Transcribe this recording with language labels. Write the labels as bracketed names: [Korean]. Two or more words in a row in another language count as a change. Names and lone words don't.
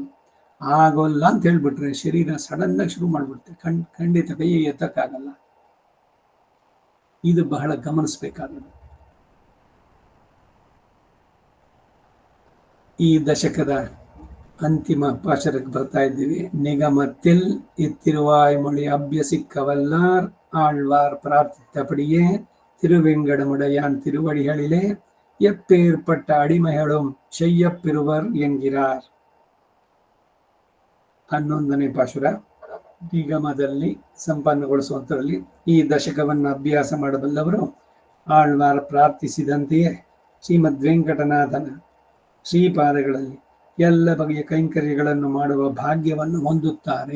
[Kannada] ಆಗೋಲ್ಲ ಅಂತ ಹೇಳ್ಬಿಟ್ರೆ ಶರೀರ ಸಡನ್ನಾಗಿ ಶುರು ಮಾಡ್ಬಿಡುತ್ತೆ. ಖಂಡಿತ ಕೈ ಎತ್ತಕ್ಕಾಗಲ್ಲ. ಇದು ಬಹಳ ಗಮನಿಸಬೇಕಾದದ್ದು. ಈ ದಶಕದ ಅಂತಿಮ ಪಾಶರಕ್ಕೆ ಬರ್ತಾ ಇದ್ದೀವಿ. [Tamil] ನಿಗಮத்தில் எத்திருவாய் மொழி அபியசிக்கவல்லார் ஆழ்வார் பிரார்த்தித்தபடியே திருவேங்கடமுடையான் திருவடிகளிலே எப்பேற்பட்ட அடிமைகளும் செய்யப்பெறுவர் என்கிறார். [Kannada] 11ನೇ ಪಾಶುರ ನಿಗಮದಲ್ಲಿ ಸಂಪನ್ನಗೊಳಿಸುವಂತರಲ್ಲಿ ಈ ದಶಕವನ್ನು ಅಭ್ಯಾಸ ಮಾಡಬಲ್ಲವರು ಆಳ್ವಾರ್ ಪ್ರಾರ್ಥಿಸಿದಂತೆಯೇ ಶ್ರೀಮದ್ ವೆಂಕಟನಾಥನ ಶ್ರೀಪಾದಗಳಲ್ಲಿ ಎಲ್ಲ ಬಗೆಯ ಕೈಂಕರ್ಯಗಳನ್ನು ಮಾಡುವ ಭಾಗ್ಯವನ್ನು ಹೊಂದುತ್ತಾರೆ.